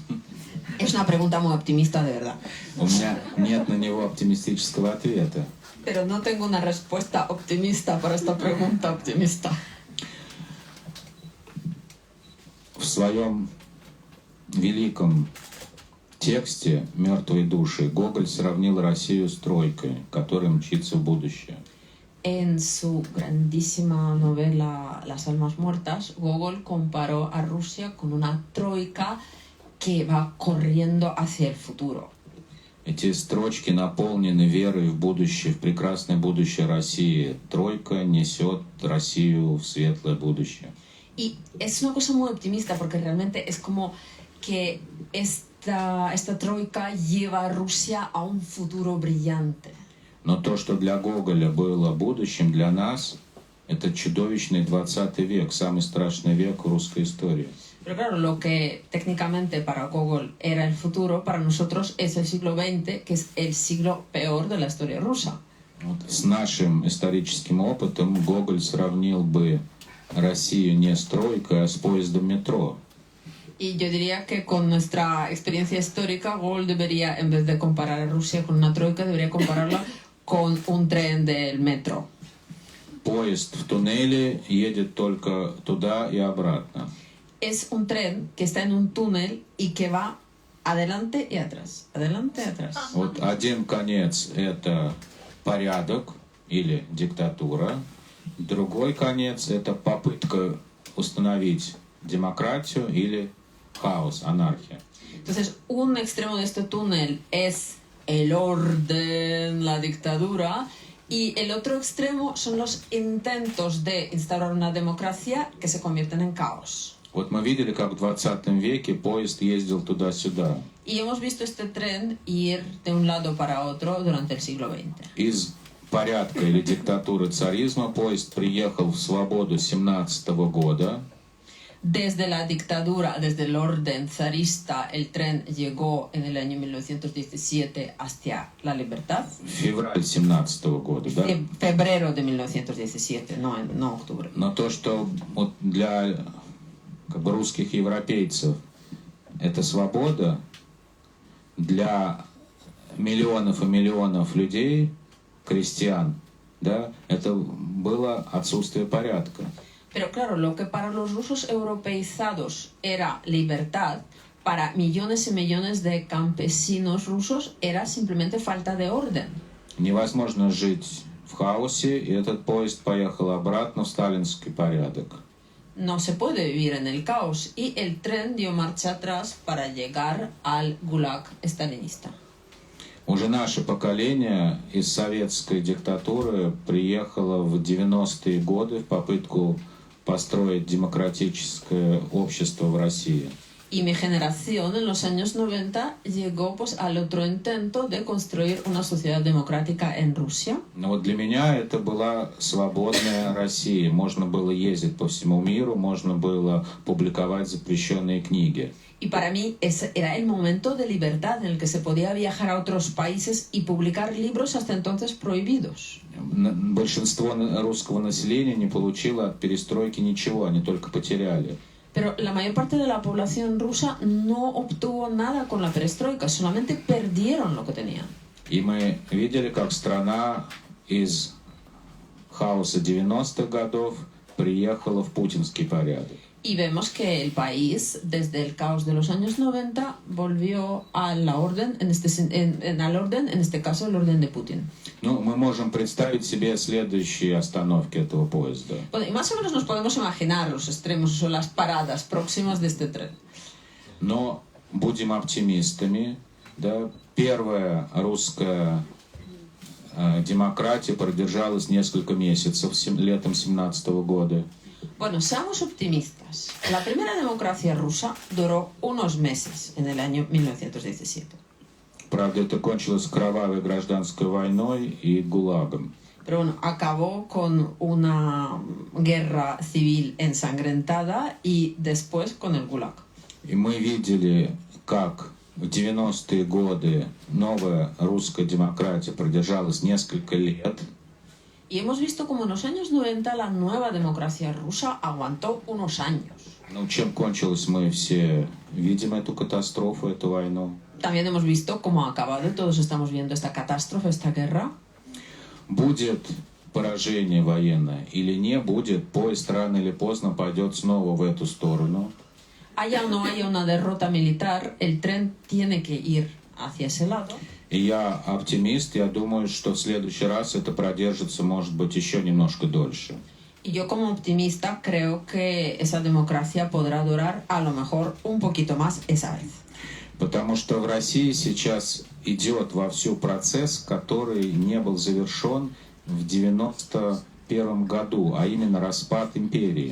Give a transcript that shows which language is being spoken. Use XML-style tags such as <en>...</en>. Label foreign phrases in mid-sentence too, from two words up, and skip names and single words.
<es>Es una pregunta muy optimista, de verdad.</es> <ru>У меня нет на него оптимистического ответа.</ru> <es>Pero no tengo una respuesta optimista para esta pregunta optimista.</es> <ru>В своем великом тексте «Мертвые души» Гоголь сравнил Россию с тройкой, которая мчится в будущее.</ru> <es>En su grandísima novela Las almas muertas, Gogol comparó a Rusia con una troika que va corriendo hacia el futuro.</es> <ru>Эти строчки наполнены верой в будущее, в прекрасное будущее России. Тройка несет Россию в светлое будущее.</ru> <es>Y es una cosa muy optimista porque realmente es como que esta troika lleva a Rusia a un futuro brillante.</es> <ru>Но то, что для Гоголя было будущим, для нас это чудовищный 20 век, самый страшный век в русской истории.</ru> <es>Pero claro, lo que técnicamente para Gogol era el futuro, para nosotros es el siglo XX, que es el siglo peor de la historia rusa.</es> <ru>Вот с нашим историческим опытом Гоголь сравнил бы Россию не с тройкой, а с поездом метро.</ru> <es>Y yo diría que con nuestra experiencia histórica, Gogol debería, en vez de comparar a Rusia con una troika, debería compararla con un tren del metro.</es> <ru>Поезд в туннеле едет только туда и обратно.</ru> <es>Es un tren que está en un túnel y que va adelante y atrás, adelante y atrás.</es> <ru>Вот один конец — это порядок или диктатура, другой конец — это попытка установить демократию или хаос, анархия.</ru> <es>Entonces, un extremo de este túnel es el orden, la dictadura, y el otro extremo son los intentos de instaurar una democracia que se convierten en caos.</es> <ru>Вот мы видели, как в 20 веке поезд ездил туда-сюда.</ru> <es>Y hemos visto este tren ir de un lado para otro durante el siglo XX.</es> <ru>Из порядка или диктатуры царизма поезд приехал в свободу 17 года.</ru> <es>Desde la dictadura, desde el orden zarista, el tren llegó en el año 1917 hacia la libertad.</es> <ru>Февраль 17 года, да?</ru> <es>Febrero de 1917, no octubre.</es> <ru>Но то, что вот для как бы русских европейцев это свобода, для миллионов и миллионов людей, крестьян, да, это было отсутствие порядка.</ru> <es>Pero claro, lo que para los rusos europeizados era libertad, para millones y millones de campesinos rusos era simplemente falta de orden.</es> <ru>Невозможно жить в хаосе, и этот поезд поехал обратно в сталинский порядок.</ru> <es>No se puede vivir en el caos y el tren dio marcha atrás para llegar al gulag stalinista.</es> <ru>Уже наше поколение из советской диктатуры приехало в 90-е годы в попытку построить демократическое общество в России.</ru> <es>Y mi generación en los años 90 llegó pues al otro intento de construir una sociedad democrática en Rusia.</es> <ru>Но вот для меня это была свободная Россия. Можно было ездить по всему миру, можно было публиковать запрещенные книги.</ru> <es>Y para mí ese era el momento de libertad en el que se podía viajar a otros países y publicar libros hasta entonces prohibidos.</es> <ru>Большинство русского населения не получило от перестройки ничего, они только потеряли.</ru> <es>Pero la mayor parte de la población rusa no obtuvo nada con la perestroika, solamente perdieron lo que tenían.</es> <ru>И мы видели, как страна из хаоса 90-х годов приехала в путинский порядок.</ru> <es>Y vemos que el país, desde el caos de los años 90, volvió a la orden, al orden, en este caso el orden de Putin.</es> <ru>Ну, мы можем представить себе следующие остановки этого поезда.</ru> <es>Bueno, y más o menos nos podemos imaginar los extremos o las paradas próximas de este tren.</es> <ru>Но будем оптимистами. Да? Первая русская демократия продержалась несколько месяцев летом 2017 года.</ru> <es>Bueno, seamos optimistas. La primera democracia rusa duró unos meses en el año 1917.</es> <ru>Правда, это кончилось кровавой гражданской войной и ГУЛАГом.</ru> <es>Pero bueno, acabó con una guerra civil ensangrentada y después con el Gulag.</es> <ru>И мы видели, как в 90-е годы новая русская демократия продержалась несколько лет.</ru> <es>Y hemos visto como en los años 90 la nueva democracia rusa aguantó unos años.</es> <ru>Ну, чем кончилось, мы все видим эту катастрофу, эту войну.</ru> <es>También hemos visto cómo ha acabado y todos estamos viendo esta catástrofe, esta guerra.</es> <ru>Будет поражение военное или не будет, поезд рано или поздно пойдет снова в эту сторону.</ru> <es>Haya o no haya una derrota militar, el tren tiene que ir hacia ese lado.</es> <ru>И я оптимист, я думаю, что в следующий раз это продержится, может быть, еще немножко дольше.</ru> <es>Y yo como optimista creo que esa democracia podrá durar a lo mejor un poquito más esa vez.</es> <ru>Потому что в России сейчас идет вовсю процесс, который не был завершен в 1991 году, а именно распад империи.</ru>